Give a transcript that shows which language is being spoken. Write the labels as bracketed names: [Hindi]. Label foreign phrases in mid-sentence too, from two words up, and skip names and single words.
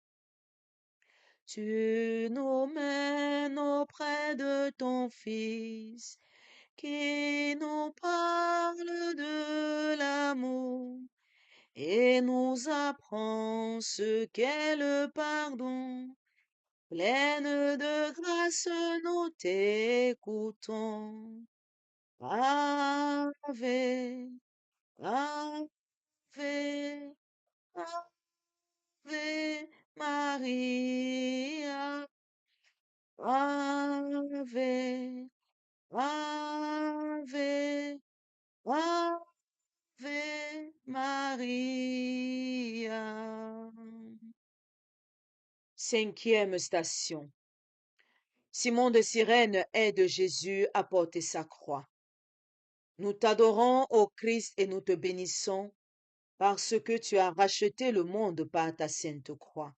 [French] Tu nous mènes auprès de ton Fils, qui nous parle de l'amour et nous apprend ce qu'est le pardon. Pleine de grâce, nous t'écoutons. [Latin] Ave, Ave, Ave Maria. Ave, Ave, Ave Maria. [French] Cinquième station. Simon de Cyrène aide Jésus à porter sa croix. Nous t'adorons, ô Christ, et nous te bénissons, parce que tu as racheté le monde par ta sainte croix.